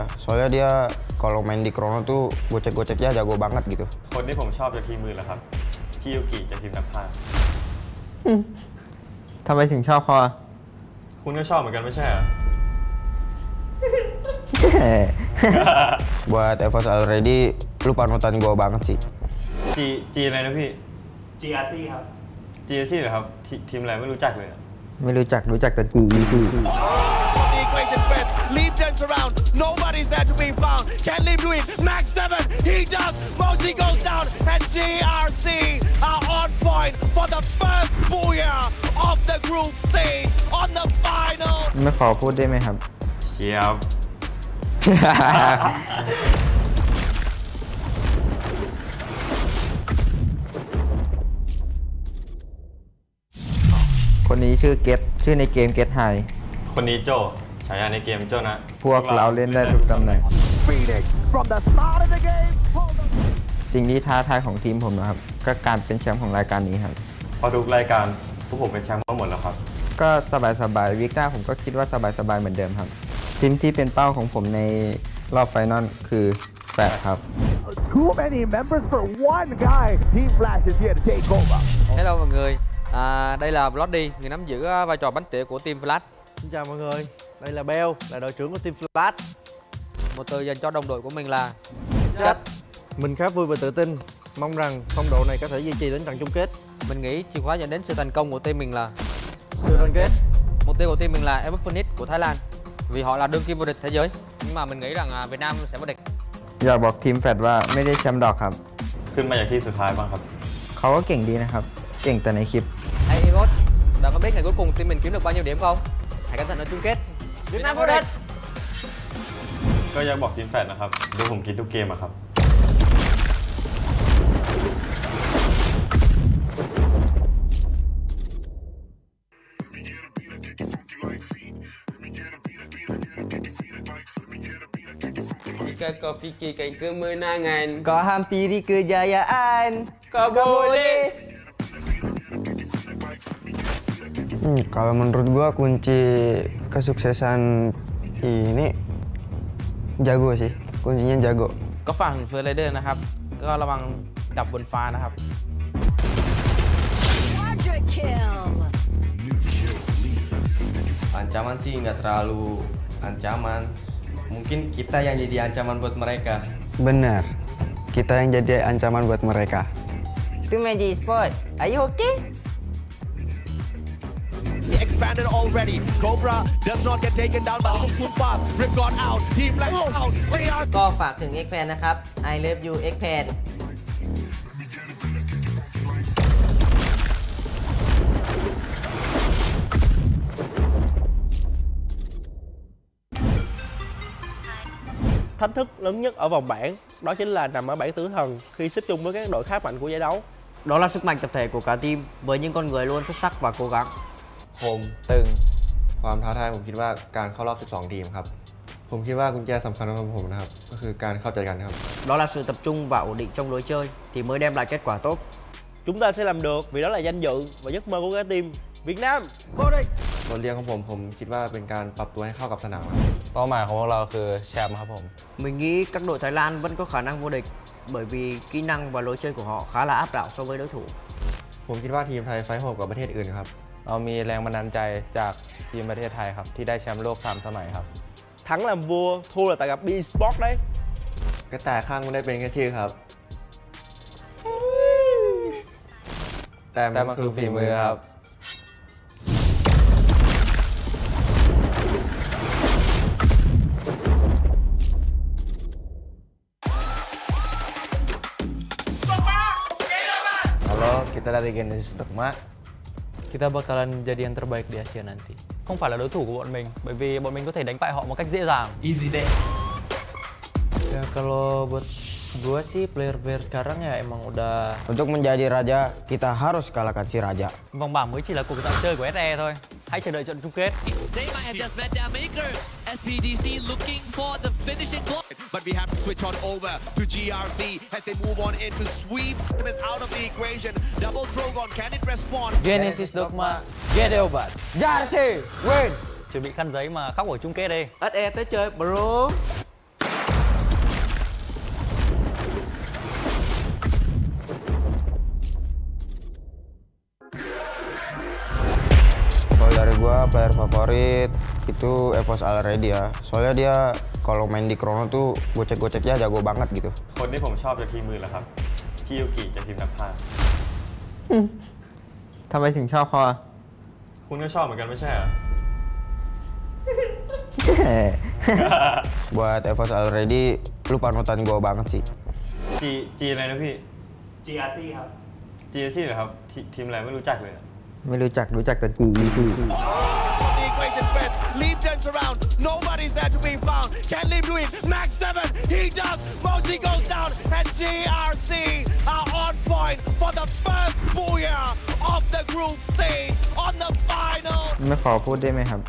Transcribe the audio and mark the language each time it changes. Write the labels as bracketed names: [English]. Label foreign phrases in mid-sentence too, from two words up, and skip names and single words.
[Indonesian] Soalnya dia kalau main di Chrono tuh gocek-goceknya jago banget gitu. [Thai] คนที่ผมชอบจากทีมมือเหรอครับพี่ยูกิจากทีมนักพากย์ ทำไมถึงชอบเขาอ่ะ คุณก็ชอบเหมือนกันไม่ใช่เหรอ [Indonesian] Buat EVOS Already lu panutan gua banget sih. [Thai] G อะไรนะพี่ GRC ครับ GRC เหรอครับทีมอะไรไม่รู้จักเลย ไม่รู้จักแต่กู [English] The equation press, Leap turns around, nobody's there to be found. Can Leap do it? Max 7, he does. Moshi goes down, and GRC are on point for the first booyah of the group stage on the final. [Thai] ไม่ขอพูดได้ไหมครับ เชียบ คนนี้ชื่อเกตชื่อในเกมเกตไฮ คนนี้โจฉายาในเกมโจนะ พวกเราเล่นได้ทุกตำแหน่ง สิ่งที่ท้าทายของทีมผมนะครับก็การเป็นแชมป์ของรายการนี้ครับ พอทุกรายการพวกผมเป็นแชมป์มาหมดแล้วครับ ก็สบายๆวิกหน้าผมก็คิดว่าสบายๆเหมือนเดิมครับทีมที่เป็นเป้าของผมในรอบไฟนอลคือแฟร์ครับ [English] Too many members for one guy. Team Flash is here to take over. [Vietnamese] Hello mọi người. Đây là Bloody, người nắm giữ vai trò bánh tỉa của team Flash. Xin chào mọi người, đây là Bell, là đội trưởng của team Flash. Một từ dành cho đồng đội của mình là Chất. Mình khá vui và tự tin, mong rằng phong độ này có thể duy trì đến trận chung kết. Mình nghĩ chìa khóa dẫn đến sự thành công của team mình là sự đoàn kết. Mục tiêu của team mình là Invitational Phoenix của Thái Lan, vì họ là đương kim vô địch thế giới. Nhưng mà mình nghĩ rằng Việt Nam sẽ vô địch. [Thai] อยากบอกทีมแฟดว่าไม่ได้แชมป์ดอกครับ ขึ้นมาจากที่สุดท้ายบ้างครับ เขาก็เก่งดีนะครับเก่งแต่ในคลิป [Vietnamese] Hey Evos, bạn có biết ngày cuối cùng team mình kiếm được bao nhiêu điểm không? Hãy cẩn thận ở chung kết. Việt Nam vô địch. [Thai] ก็อยากบอกทีมแฟดนะครับดูผมคิดทุกเกมอะครับ [Malay] Jika kau fikirkan kemenangan, kau hampiri kejayaan, kau boleh. [Indonesian] Kalau menurut gua kunci kesuksesan ini jago sih, kuncinya jago. [Thai] ก็ฝั่งเฟอร์ไรเดอร์นะครับก็ระวังดับบนฟ้านะครับ [English] Quadra kill. [Indonesian] Ancaman sih nggak terlalu ancaman. Mungkin kita yang jadi ancaman buat mereka. Benar, kita yang jadi ancaman buat mereka. [English] Itu Magic Sport. Are you okay? Expanded already. Cobra does not get taken down by the full pass. Rip got out. Team Black out. JR ก็ฝากถึง X-Pan นะครับ I love you X-Pan [Vietnamese] Thách thức lớn nhất ở vòng bảng đó chính là nằm ở bảng tử thần khi xếp chung với các đội khá mạnh của giải đấu. Đó là sức mạnh tập thể của cả team với những con người luôn xuất sắc và cố gắng. [Thai] ผมตึงความท้าทายผมคิดว่าการเข้ารอบ 12 ทีมครับ ผมคิดว่ากุญแจสำคัญของผมนะครับก็คือการเข้าใจกันครับ [Vietnamese] Đó là sự tập trung và ổn định trong lối chơi thì mới đem lại kết quả tốt. Chúng ta sẽ làm được vì đó là danh dự và giấc mơ của cả team Việt Nam. Vô địch! [Thai] บทเรียนของผมคิดว่าเป็นการปรับตัวให้เข้ากับสนามครับ เป้าหมายของพวกเราคือแชมป์ครับผม [Vietnamese] Mình nghĩ các đội Thái Lan vẫn có khả năng vô địch bởi vì kỹ năng và lối chơi của họ khá là áp đảo so với đối thủ. [Thai] ผมคิดว่าทีมไทยไฟท์โหดกว่าประเทศอื่นครับ เรามีแรงบันดาลใจจากทีมประเทศไทยครับที่ได้แชมป์โลก3 สมัยครับ [Vietnamese] Thắng làm vua, thua là tại gặp B-Sport đấy. [Thai] กระต่ายข้างไม่ได้เป็นแค่ชื่อครับ แต่มันคือฝีมือครับ [Indonesian] Halo, kita dari Genesis Dogma. Kita bakalan jadi yang terbaik di Asia nanti. [Vietnamese] Không phải là đối thủ của bọn mình bởi vì bọn mình có thể đánh bại họ một cách dễ dàng. [Indonesian] Easy deh. Ya kalau buat gua sih player-player sekarang ya emang udah. Untuk menjadi raja, kita harus kalahkan si raja. [Vietnamese] Vòng bảng mới chỉ là cuộc dạo chơi của SE thôi. Hãy chờ đợi trận chung kết. [English] They might have just met their maker. SPDC looking for the finishing blow. But we have to switch on over to GRC as they move on in to sweep them out of the equation. Double Drogon, can it respond? Genesis Dogma, get obat. GRC, win! [Vietnamese] Chuẩn bị khăn giấy mà khóc ở chung kết đi. SE tới chơi bro. [Indonesian] Kalau dari gua player favorit itu Evos Already ya. Soalnya dia kalau main di Chrono tuh gocek-goceknya jago banget gitu. [Thai] คนที่ผมชอบจากทีมมือเหรอครับคิยุกิจากทีมนักพากย์ ทำไมถึงชอบเขาอ่ะ คุณก็ชอบเหมือนกันไม่ใช่เหรอ [Indonesian] Buat Evos Already lu panutan gua banget sih. [Thai] G อะไรนะพี่ GRC ครับ GRC เหรอครับทีมอะไรไม่รู้จักเลย ไม่รู้จักแต่กู [English] The equation first. Leap turns around. Nobody's there to be found. Can Leap do it? Max 7. He does. Mosley goes down. And GRC are on point for the first booyah of the group stage on the final. [Thai] ไม่ขอพูดได้ไหมครับ